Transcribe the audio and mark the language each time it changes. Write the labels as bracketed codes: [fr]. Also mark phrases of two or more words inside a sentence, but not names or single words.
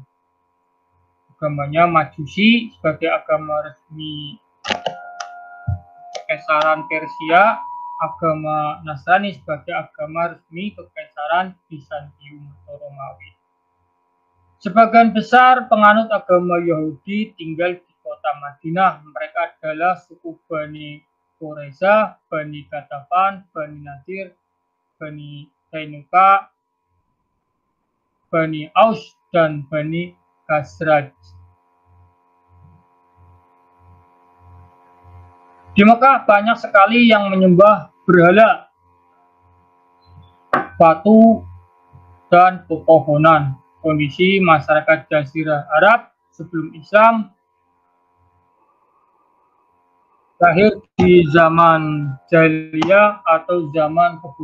[id] Agamanya Majusi sebagai agama resmi Kekaisaran Persia, agama Nasrani sebagai agama resmi Kekaisaran Bizantium atau Romawi. Sebagian besar penganut agama Yahudi tinggal di kota Madinah. Mereka adalah suku Bani Quraisyah, Bani Gatafan, Bani Nadir, Bani Kainuka, Bani Aus, dan Bani Khazraj. Di Mekah banyak sekali yang menyembah berhala, batu, dan pepohonan. Kondisi masyarakat Jazirah Arab sebelum Islam lahir di zaman jahiliyah atau zaman kebutuhan.